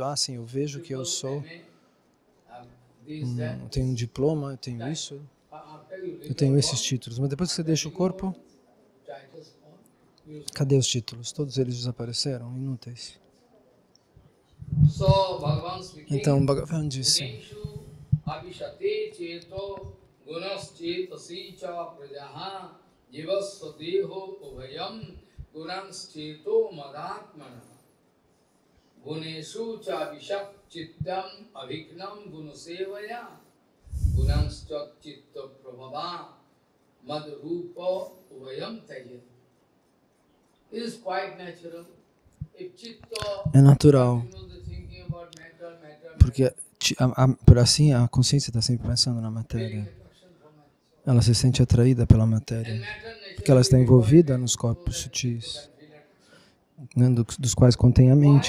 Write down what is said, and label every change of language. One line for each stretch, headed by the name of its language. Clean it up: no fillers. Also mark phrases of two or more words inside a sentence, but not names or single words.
Portuguese: Ah, sim, eu vejo que eu sou, eu tenho um diploma, eu tenho isso, eu tenho esses títulos. Mas depois que você deixa o corpo, cadê os títulos? Todos eles desapareceram, inúteis. Então, Bhagavan disse,
Sanskrit: गुणेषु चाविशच्चित्तम् अभीक्ष्णं गुणसेवया गुणांश्च चित्तप्रभवान् मद्रूप उभयं त्यजेत्.
English: It is quite natural.
Portuguese: É natural, porque por assim a consciência está sempre pensando na matéria. Ela se sente atraída pela matéria, porque ela está envolvida nos corpos sutis, né, dos quais contém a mente.